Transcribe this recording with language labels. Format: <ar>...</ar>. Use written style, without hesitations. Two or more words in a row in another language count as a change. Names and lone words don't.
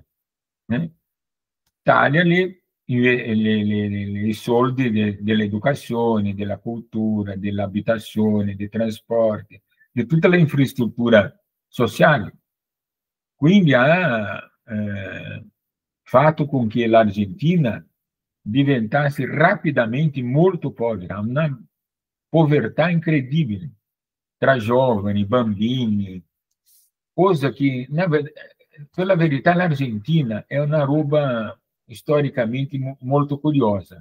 <it>Taglia i soldi dell'educazione, della cultura, dell'abitazione, dei trasporti, di tutta l'infrastruttura sociale. Quindi ha fatto</it> <pt>com que a</pt> <it>Argentina diventasse rapidamente molto povera, uma povertà incredibile tra giovani, bambini, cosa che, per la verità, l'Argentina è una roba storicamente molto curiosa.</it>